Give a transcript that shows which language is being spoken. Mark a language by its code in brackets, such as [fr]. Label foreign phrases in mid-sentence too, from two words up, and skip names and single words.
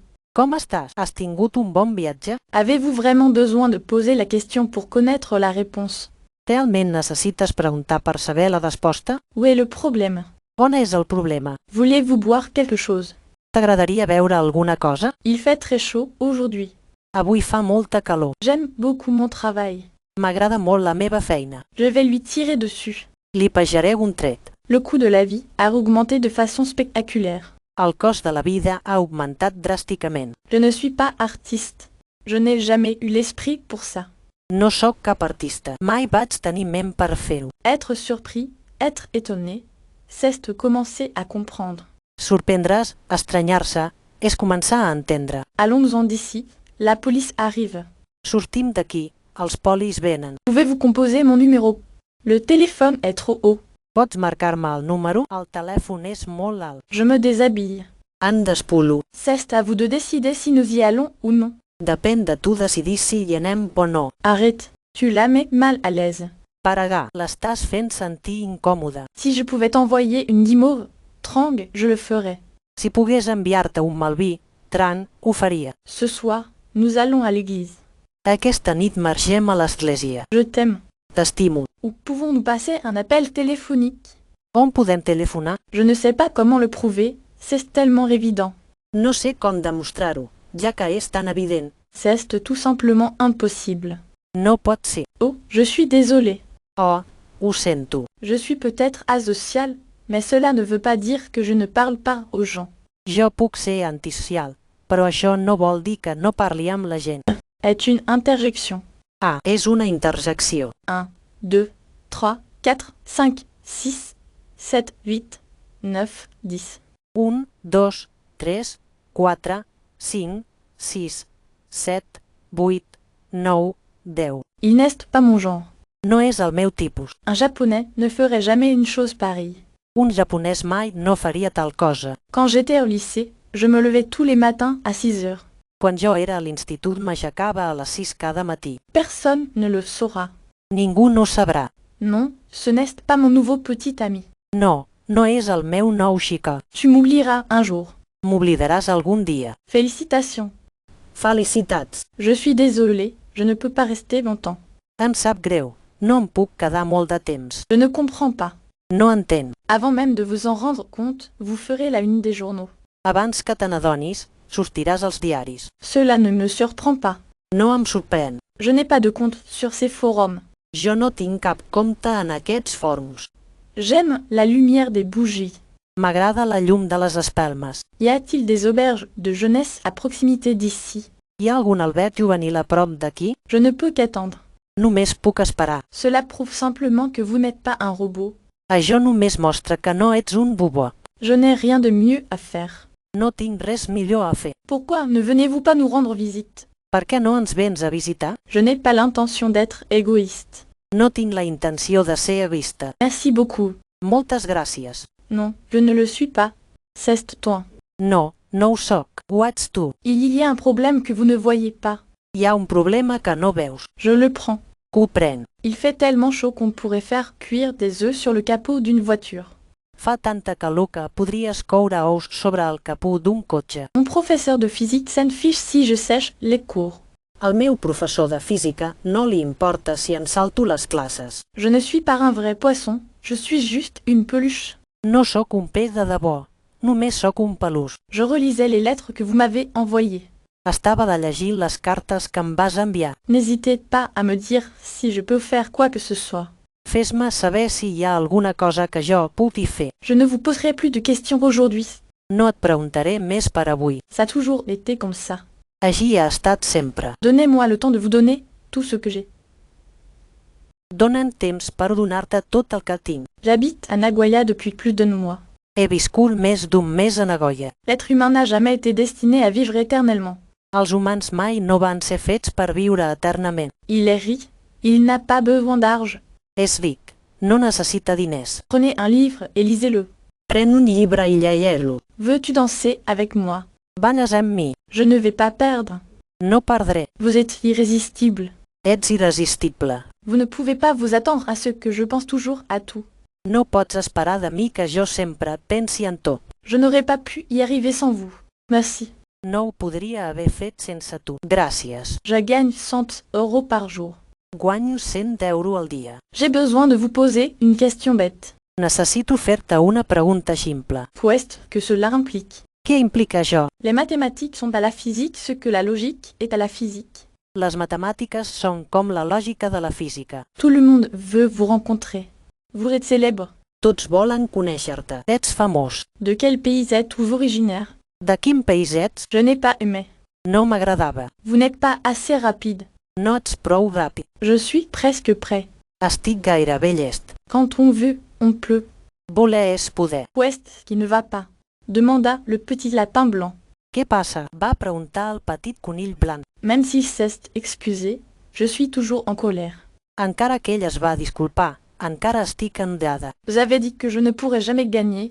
[ca] Com estàs? Has tingut un bon viatge? [fr] Avez-vous vraiment besoin de poser la question pour connaître la réponse? [ca] Realment necessites preguntar per saber la resposta? [fr] Où est le problème? [ca] On és el problema? [fr] Voulez-vous boire quelque chose? [ca] T'agradaria beure alguna cosa? [fr] Il fait très chaud aujourd'hui. [ca] Avui fa molta calor. [fr] J'aime beaucoup mon travail. [ca] M'agrada molt la meva feina. [fr] Je vais lui tirer dessus. [ca] Li pejaré un tret. [fr] Le coût de la vie a augmenté de façon spectaculaire. [ca] El cost de la vida ha augmentat dràsticament. [fr] Je ne suis pas artiste. Je n'ai jamais eu l'esprit pour ça. [ca] No sóc cap artista. Mai vaig tenir ment per fer-ho. [fr] Être surpris, être étonné, c'est commencer à comprendre. [ca] Sorprendre's, estranyar-se, és començar a entendre. [fr] Allons-en d'ici, la police arrive. [ca] Sortim d'aquí, els polis venen. [fr] Pouvez-vous composer mon numéro? Le téléphone est trop haut. [ca] Pots marcar-me el número? El telèfon és molt alt. [fr] Je me déshabille. [ca] Em despulo. [fr] C'est à vous de décider si nous y allons ou non. [ca] Depèn de tu decidir si hi anem o no. [fr] Arrête, tu la mets mal à l'aise. [ca] Paragar, l'estàs fent sentir incòmode. [fr] Si je pouvais t'envoyer une guimauve, Trang, je le ferais. [ca] Si pogués enviar-te un malví, Tran, ho faria. [fr] Ce soir, nous allons à l'église. [ca] Aquesta nit marxem a l'església. [fr] Je t'aime. [ca] T'estimo. [fr] Ou pouvons-nous passer un appel téléphonique? [ca] On podem telefonar? [fr] Je ne sais pas comment le prouver, c'est tellement évident. [ca] No sé com demostrar-ho, ja que és tan evident. [fr] C'est tout simplement impossible. [ca] No pot ser. [fr] Oh, je suis désolée. [ca] Oh, ho sento. [fr] Je suis peut-être asocial, mais cela ne veut pas dire que je ne parle pas aux gens. [ca] Jo puc ser antisocial, però això no vol dir que no parli amb la gent. [fr] Est une interjection. [ca] Ah, és una interjecció. [fr] 1, 2, 3, 4, 5, 6, 7, 8, 9, 10. [ca] 1, 2, 3, 4, 5, 6, 7, 8, 9, 10. [fr] Il n'est pas mon genre. [ca] No és el meu tipus. [fr] Un japonais ne ferait jamais une chose pareille. [ca] Un japonès mai no faria tal cosa. [fr] Quand j'étais au lycée, je me levais tous les matins à 6 heures. [ca] Quan jo era a l'institut m'aixecava a les 6 cada matí. [fr] Personne ne le saura. [ca] Ningú no sabrà. [fr] Non, ce n'est pas mon nouveau petit ami. [ca] No, no és el meu nou xicot. [fr] Tu m'oublieras un jour. [ca] M'oblidaràs algun dia. [fr] Félicitations. [ca] Felicitats. [fr] Je suis désolée, je ne peux pas rester longtemps. [ca] Em sap greu. No em puc quedar molt de temps. [fr] Je ne comprends pas. [ca] No entenc. [fr] Avant même de vous en rendre compte, vous ferez la une des journaux. [ca] Abans que te n'adonis, sortiràs als diaris. [fr] Cela ne me surprend pas. [ca] No em sorprèn. [fr] Je n'ai pas de compte sur ces forums. [ca] Jo no tinc cap compte en aquests fòrums. [fr] J'aime la lumière des bougies. [ca] M'agrada la llum de les espelmes. [fr] Y a-t-il des auberges de jeunesse à proximité d'ici? [ca] Hi ha algun alberg juvenil a prop d'aquí? [fr] Je ne peux qu'attendre. [ca] Només puc esperar. [fr] Cela prouve simplement que vous n'êtes pas un robot. [ca] Això només mostra que no ets un bobo. [fr] Je n'ai rien de mieux à faire. [ca] No tinc res millor a fer. [fr] Pourquoi ne venez-vous pas nous rendre visite? [ca] Per què no ens vens a visitar? [fr] Je n'ai pas l'intention d'être égoïste. [ca] No tinc la intenció de ser vista. [fr] Merci beaucoup. [ca] Moltes gràcies. [fr] Non, je ne le suis pas. C'est toi. [ca] No, no ho soc. Ho ets tu. [fr] Il y a un problème que vous ne voyez pas. [ca] Hi ha un problema que no veus. [fr] Je le prends. [ca] Que ho pren. [fr] Il fait tellement chaud qu'on pourrait faire cuire des œufs sur le capot d'une voiture. [ca] Fa tanta calor que podries coure ous sobre el capó d'un cotxe. [fr] Mon professeur de physique s'en fiche si je sèche les cours. [ca] Al meu professor de física no li importa si em salto les classes. [fr] Je ne suis pas un vrai poisson, je suis juste une peluche. [ca] No sóc un peix de debò, només sóc un peluix. [fr] Je relisais les lettres que vous m'avez envoyées. [ca] Estava de llegir les cartes que em vas enviar. [fr] N'hésitez pas à me dire si je peux faire quoi que ce soit. [ca] Fes-me saber si hi ha alguna cosa que jo pugui fer. [fr] Je ne vous poserai plus de questions aujourd'hui. [ca] No et preguntaré més per avui. [fr] Ça a toujours été comme ça. [ca] Així ha estat sempre. [fr] Donnez-moi le temps de vous donner tout ce que j'ai. [ca] Dona'n temps per donar-te tot el que tinc. [fr] J'habite à Nagoya depuis plus d'1 mois. [ca] He viscut més d'un mes a Nagoya. [fr] L'être humain n'a jamais été destiné à vivre éternellement. [ca] Els humans mai no van ser fets per viure eternament. [fr] Il est riche, il n'a pas besoin d'argent. [ca] És ric, no necessita diners. [fr] Prenez un livre et lisez-le. [ca] Pren un llibre i lleieu-lo. [fr] Veux-tu danser avec moi? [ca] Balles amb mi. [fr] Je ne vais pas perdre. [ca] No perdré. [fr] Vous êtes irrésistible. [ca] Ets irresistible. [fr] Vous ne pouvez pas vous attendre à ce que je pense toujours à tout. [ca] No pots esperar de mi que jo sempre pensi en tot. [fr] Je n'aurais pas pu y arriver sans vous. Merci. [ca] No ho podria haver fet sense tu. Gràcies. [fr] Je gagne 100 € par jour. [ca] Guanyo 100 € al dia. [fr] J'ai besoin de vous poser une question bête. [ca] Necessito fer-te una pregunta ximple. [fr] Qu'est-ce que cela implique? [ca] Què implica això? [fr] Les mathématiques sont à la physique ce que la logique est à la physique. [ca] Les matemàtiques són com la lògica de la física. [fr] Tout le monde veut vous rencontrer. Vous êtes célèbre. [ca] Tots volen conèixer-te. Ets famós. [fr] De quel pays êtes-vous originaire? [ca] De quin país ets? [fr] Je n'ai pas aimé. [ca] No m'agradava. [fr] Vous n'êtes pas assez rapide. [ca] No ets prou ràpid. [fr] Je suis presque prêt. [ca] Estic gairebé llest. [fr] Quand on veut, on peut. [ca] Voler és poder. [fr] Qu'est-ce qui ne va pas? Demanda le petit lapin blanc. [ca] Què passa? Va preguntar el petit conill blanc. [fr] Même s'il s'est excusé, je suis toujours en colère. [ca] Encara que ell es va disculpar, encara estic enrada. [fr] Vous avez dit que je ne pourrais jamais gagner.